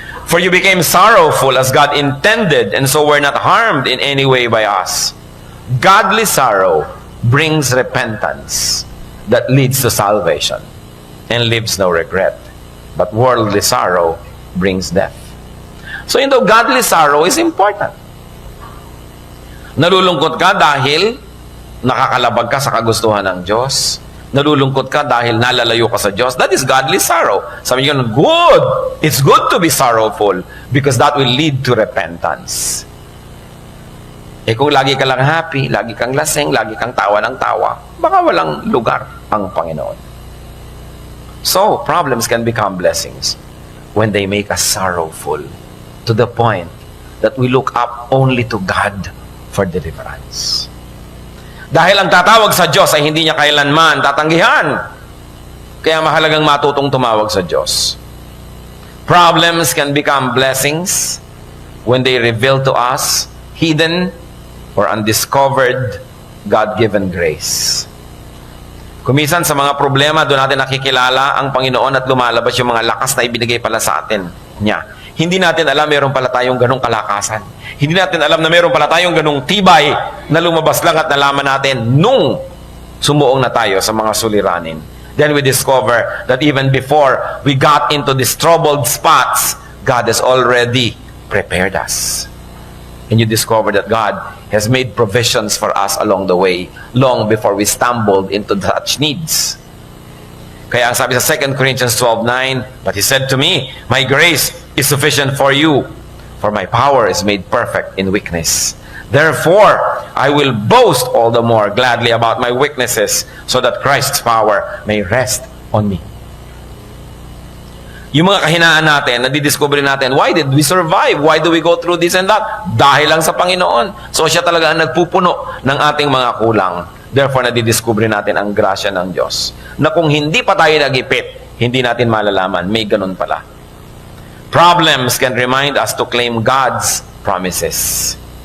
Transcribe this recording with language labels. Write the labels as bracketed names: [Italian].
[English] For you became sorrowful as God intended, and so were not harmed in any way by us. Godly sorrow brings repentance that leads to salvation and leaves no regret. But worldly sorrow brings death. So yung godly sorrow is important. [Filipino] Nalulungkot ka dahil nakakalabag ka sa kagustuhan ng Diyos. Nalulungkot ka dahil nalalayo ka sa Diyos. [English] That is godly sorrow. [Filipino] Sabi niyo, good. [English] It's good to be sorrowful because that will lead to repentance. [Filipino] Eh kung lagi ka lang happy, lagi kang lasing, lagi kang tawa ng tawa, baka walang lugar ang Panginoon. [English] So, problems can become blessings when they make us sorrowful to the point that we look up only to God for deliverance. [Filipino] Dahil ang tatawag sa Diyos ay hindi niya kailanman tatanggihan. Kaya mahalagang matutong tumawag sa Diyos. [English] Problems can become blessings when they reveal to us hidden or undiscovered God-given grace. [Filipino] Kumisan sa mga problema, doon natin nakikilala ang Panginoon at lumalabas yung mga lakas na ibinigay pala sa atin niya. Hindi natin alam meron pala tayong ganong kalakasan. Hindi natin alam na meron pala tayong ganong tibay na lumabas lang at nalaman natin nung sumuong na tayo sa mga suliranin. [English] Then we discover that even before we got into these troubled spots, God has already prepared us. And you discover that God has made provisions for us along the way, long before we stumbled into such needs. [Filipino] Kaya ang sabi sa [English] 2 Corinthians 12:9, but He said to me, my grace is sufficient for you, for my power is made perfect in weakness. Therefore, I will boast all the more gladly about my weaknesses, so that Christ's power may rest on me. [Filipino] Yung mga kahinaan natin, nadidiscover natin, [English] why did we survive? Why do we go through this and that? [Filipino] Dahil lang sa Panginoon. So siya talaga ang nagpupuno ng ating mga kulang. Therefore, nadidiscover natin ang grasya ng Diyos. Na kung hindi pa tayo nagipit, hindi natin malalaman, may ganun pala. [English] Problems can remind us to claim God's promises.